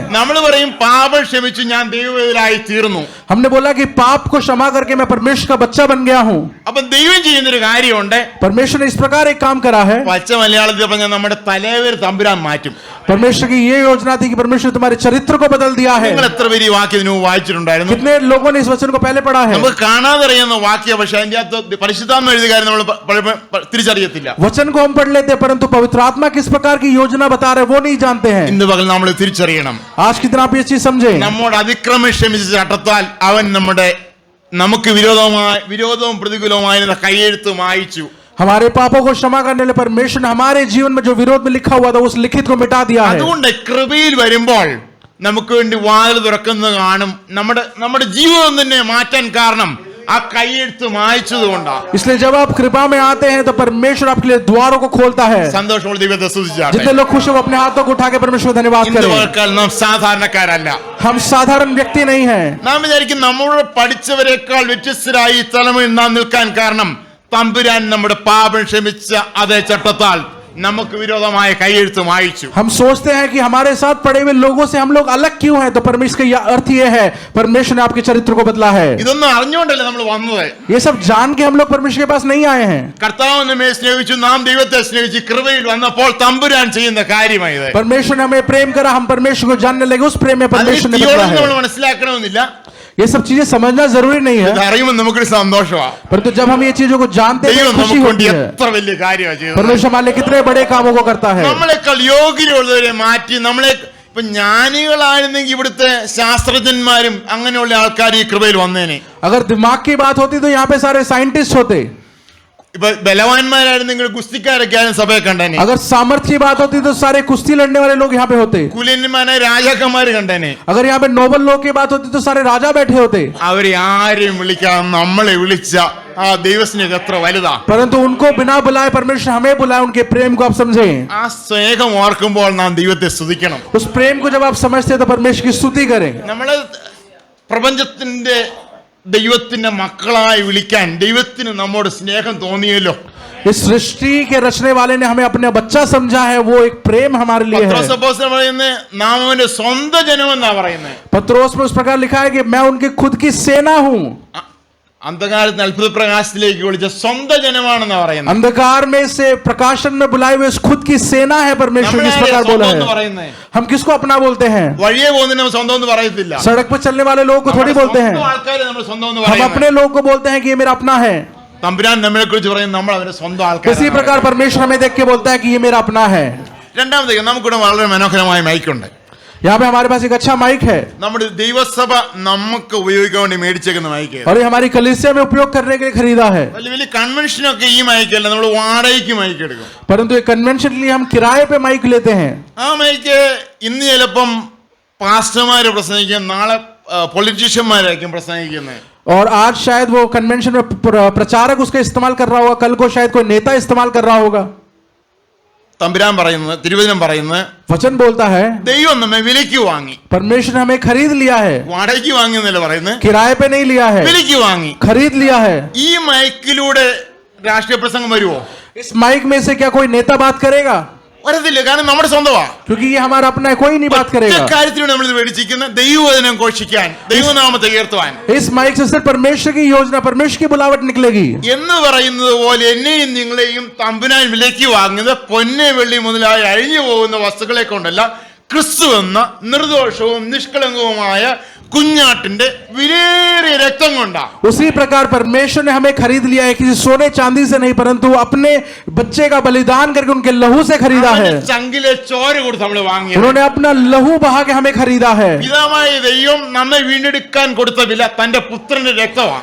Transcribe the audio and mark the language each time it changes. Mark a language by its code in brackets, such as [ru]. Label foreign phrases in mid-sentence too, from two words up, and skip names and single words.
[ml] നമ്മൾ പറയും പാപം ക്ഷമിച്ചു ഞാൻ ദൈവവേദനായി തീർന്നു. [hi] हमने बोला कि पाप को क्षमा करके मैं परमेश्वर का बच्चा बन गया हूँ. [ml] അപ്പൊ ദൈവം ചെയ്യുന്നൊരു കാര്യമുണ്ട്. [hi] परमेश्वर ने इस प्रकार एक काम करा है. [ml] പച്ച മലയാളത്തിൽ പറഞ്ഞാൽ നമ്മുടെ തലവേർ തമ്പുരാൻ മാറ്റും. [hi] परमेश्वर की ये योजना थी कि परमेश्वर तुम्हारे चरित्र को बदल दिया है. [ml] നിങ്ങൾ എത്ര പേര് ഈ വാക്യം ഇതിനു വായിച്ചിട്ടുണ്ടായിരുന്നു? [hi] कितने लोगों ने इस वचन को पहले पढ़ा है? [ml] നമുക്ക് കാണാതെ അറിയുന്ന വാക്യ, പക്ഷെ അതിന്റെ അകത്ത് പരിശുദ്ധാത്മ എഴുതിയ കാര്യം നമ്മൾ തിരിച്ചറിയത്തില്ല. [hi] वचन को हम पढ़ लेते हैं परंतु पवित्र आत्मा किस प्रकार की योजना बता रहे वो नहीं जानते हैं. [ml] ഇന്ന് പകൽ നമ്മൾ തിരിച്ചറിയണം. [hi] आज की दिन आप ये चीज समझे. [ml] നമ്മോട് അതിക്രമം ക്ഷമിച്ച ചട്ടത്താൽ അവൻ നമുക്ക് വിരോധവും പ്രതികൂലവുമായിരുന്ന കൈയെഴുത്ത് മായിച്ചു. [hi] हमारे पापों को क्षमा करने वाले परमेश्वर ने हमारे जीवन में जो विरोध में लिखा हुआ था उस लिखित को मिटा दिया है. [ml] അതുകൊണ്ട് കൃപയിൽ വരുമ്പോൾ നമുക്ക് വേണ്ടി വാതിൽ തുറക്കുന്നത് കാണും. നമ്മുടെ ജീവിതം തന്നെ മാറ്റാൻ കാരണം ആ കൈയെഴുത്ത് മായ്ച്ചതുകൊണ്ടാണ്. [hi] इसलिए जब आप कृपा में आते हैं तो परमेश्वर आपके लिए द्वारों को खोलता है. [ml] സന്തോഷമുള്ള ദൈവത്തെ സ്തുതിച്ചാട്ടെ. [hi] जितने लोग खुश हो अपने हाथों को उठा के परमेश्वर को धन्यवाद [ml] ഇന്ന് [hi] करें. [ml] പകൽ നാം സാധാരണക്കാരല്ല. [hi] हम साधारण व्यक्ति नहीं हैं. [ml] നാം വിചാരിക്കും നമ്മളോട് പഠിച്ചവരെക്കാൾ വ്യത്യസ്തരായി ഈ തലമുറയിൽ നാം നിൽക്കാൻ കാരണം തമ്പുരാൻ നമ്മുടെ പാപം ക്ഷമിച്ച അതേ ചട്ടത്താൽ നമുക്ക് വിരോധമായ കൈയെഴുത്ത് മായിച്ചു. [hi] हम सोचते हैं कि हमारे साथ पड़े हुए लोगों से हम लोग अलग क्यों हैं, तो परमेश्वर का अर्थ ये है परमेश्वर ने आपके चरित्र को बदला है. [ml] ഇതൊന്നും അറിഞ്ഞുകൊണ്ടല്ലേ നമ്മൾ വന്നത്. [hi] ये सब जान के हम लोग परमेश्वर के पास नहीं आए हैं. [ml] കർത്താവ് നമ്മെ സ്നേഹിച്ചു, നാം ദൈവത്തെ സ്നേഹിച്ചു, കൃപയിൽ വന്നപ്പോൾ തമ്പുരാൻ ചെയ്യുന്ന കാര്യമായത്. [hi] परमेश्वर ने हमें प्रेम करा, हम परमेश्वर को जानने लगे, उस प्रेम में परमेश्वर ने बदला [ml] നമ്മൾ [hi] है. [ml] മനസ്സിലാക്കണമെന്നില്ല. [hi] ये सब चीजें समझना जरूरी नहीं है, [ml] ഇത് അറിയുമ്പോൾ നമുക്കൊരു സന്തോഷമാണ്. [hi] परंतु जब हम ये चीजों को जानते हैं [ml] ദൈവം [hi] खुशी [ml] നമുക്ക് [hi] होती [ml] വേണ്ടി [hi] है. [ml] എത്ര വലിയ കാര്യമാണ് ചെയ്തത്. [hi] परमेश्वर हमारे लिए कितने बड़े कामों को करता है. [ml] നമ്മളെക്കാൾ യോഗ്യതയുള്ളവരെ മാറ്റി ഇപ്പൊ ജ്ഞാനികളായിരുന്നെങ്കിൽ ഇവിടുത്തെ ശാസ്ത്രജ്ഞന്മാരും അങ്ങനെയുള്ള ആൾക്കാർ ഈ കൃപയിൽ വന്നേനെ. [hi] अगर दिमाग की बात होती तो यहाँ पे सारे साइंटिस्ट होते. [ml] ഇപ്പൊ ബലവാന്മാരായിരുന്നെങ്കിൽ ഗുസ്തിക്കാരൊക്കെ ആരും സഭയെ കണ്ടേനെ. [hi] अगर सामर्थ्य की बात होती तो सारे कुश्ती लड़ने वाले लोग यहाँ पे होते. [ml] കുലന്മാരായ രാജാക്കന്മാര് കണ്ടേനെ. [hi] अगर यहाँ पे नोबल लोग की बात होती तो सारे राजा बैठे होते. [ml] അവരെ ആരെയും വിളിക്കാൻ നമ്മളെ വിളിച്ച ആ ദൈവസ്നേഹം എത്ര വലുതാ. [hi] परंतु उनको बिना बुलाए परमेश्वर हमें बुलाए, उनके प्रेम को आप समझें. [ml] ആ സ്നേഹം ഓർക്കുമ്പോൾ നാം ദൈവത്തെ സ്തുതിക്കണം. [hi] उस प्रेम को जब आप समझते हैं तो परमेश्वर की स्तुति करें. [ml] നമ്മള് പ്രപഞ്ചത്തിന്റെ ദൈവത്തിന്റെ മക്കളായി വിളിക്കാൻ ദൈവത്തിന് നമ്മോട് സ്നേഹം തോന്നിയല്ലോ. [hi] इस सृष्टि के रचने वाले ने हमें अपना बच्चा समझा है, वो एक प्रेम हमारे लिए है. [ml] പത്രോസ് അപ്പോസ്തലൻ പറയുന്നത് നാം അവന്റെ സ്വന്തം ജനമെന്നാ പറയുന്നത്. [hi] पत्रोस में उस प्रकार लिखा है कि मैं उनकी खुद की सेना हूँ. [ml] അന്ധകാരത്തിന് അത്ഭുത പ്രകാശത്തിലേക്ക് വിളിച്ച സ്വന്തം ജനമാണെന്നാ പറയുന്നത്. [hi] अंधकार में से प्रकाशन में बुलाए हुए खुद की सेना है परमेश्वर, किस प्रकार बोला है. हम किसको अपना बोलते हैं? [ml] വഴിയെ പോകുന്നതിന് നമ്മൾ സ്വന്തം എന്ന് പറയത്തില്ല. [hi] सड़क पर चलने वाले लोगों को थोड़ी बोलते हैं. [ml] ആൾക്കാരെ നമ്മൾ സ്വന്തം എന്ന് [hi] हम [ml] പറയുന്നത്. [hi] अपने लोगों को बोलते हैं कि ये मेरा अपना है. [ml] തമ്പുരാൻ നമ്മളെ കുറിച്ച് പറയും നമ്മൾ അവന്റെ സ്വന്തം ആൾക്കാർ. [hi] इसी प्रकार परमेश्वर हमें देख के बोलता है कि ये मेरा अपना है. [ml] രണ്ടാമത്തേക്ക് നമുക്കിവിടെ വളരെ മനോഹരമായ മൈക്കുണ്ട്. [hi] यहाँ पे हमारे पास एक अच्छा माइक है [ml] നമ്മുടെ ദൈവസഭ നമുക്ക് ഉപയോഗിക്കാൻ വേണ്ടി മേടിച്ചേക്കുന്ന മൈക്ക്. [hi] और ये हमारी कलीसिया में उपयोग करने के लिए खरीदा है. [ml] വലിയ വലിയ കൺവെൻഷനൊക്കെ ഈ മൈക്കല്ല, നമ്മൾ വാടകയ്ക്ക് മൈക്ക് എടുക്കും. [hi] परंतु ये कन्वेंशन के लिए हम किराए पे माइक लेते हैं. [ml] ആ മൈക്ക് ഇന്ന് ചിലപ്പം പാസ്റ്റർമാര് പ്രസംഗിക്കും, നാളെ പൊളിറ്റീഷ്യന്മാരായിരിക്കും പ്രസംഗിക്കുന്നത്. [hi] और आज शायद वो कन्वेंशन में प्रचारक उसका इस्तेमाल कर रहा होगा, कल को शायद कोई नेता इस्तेमाल कर रहा होगा। [ml] തമ്പുരാൻ പറയുന്നത്, തിരുവചനം പറയുന്നത്, [hi] वचन बोलता है [ml] ദൈവം നമ്മെ വിലയ്ക്ക് വാങ്ങി. [hi] परमेश्वर ने हमें खरीद लिया है, [ml] വാടകയ്ക്ക് വാങ്ങി എന്നല്ല പറയുന്നത്, [hi] किराए पे नहीं लिया है, [ml] വിലയ്ക്ക് വാങ്ങി. [hi] खरीद लिया है। [ml] ഈ മൈക്കിലൂടെ രാഷ്ട്രീയ പ്രസംഗം വരുമോ? [hi] इस माइक में से क्या कोई नेता बात करेगा? [ml] വരത്തില്ല, കാരണം നമ്മുടെ സ്വന്തമാ. [hi] क्योंकि ये हमारा अपना है, कोई नहीं बात करेगा। [ml] കാര്യത്തിലൂടെ നമ്മൾ ഇത് മേടിച്ചിരിക്കുന്നത് ദൈവവചനം ഘോഷിക്കാൻ, ദൈവനാമത്തെ ഉയർത്തുവാൻ. [hi] इस माइक से सिर्फ परमेश्वर की योजना, परमेश्वर की बुलावट निकलेगी। [ml] എന്ന് പറയുന്നത് പോലെ എന്നെയും നിങ്ങളെയും തമ്പുരാൻ വിലയ്ക്ക് വാങ്ങുന്നത് പൊന്നെ വെള്ളി മുതലായി അഴിഞ്ഞു പോകുന്ന വസ്തുക്കളെ കൊണ്ടല്ല, ക്രിസ്തു എന്ന നിർദോഷവും നിഷ്കളങ്കവുമായ കുഞ്ഞാട്ടിന്റെ വിലയേറിയ രക്തം കൊണ്ടാ. [hi] उसी प्रकार परमेश्वर ने हमें खरीद लिया है, किसी सोने चांदी से नहीं, परंतु अपने बच्चे का बलिदान करके उनके लहू से खरीदा है। [ml] ചങ്കിലെ ചോര കൊടുത്ത് നമ്മൾ വാങ്ങിയത്. [hi] उन्होंने अपना लहू बहा के हमें खरीदा है। [ml] പിതാവായ ദൈവം നമ്മെ വീണ്ടെടുക്കാൻ കൊടുത്ത വില തന്റെ പുത്രന്റെ രക്തമാണ്.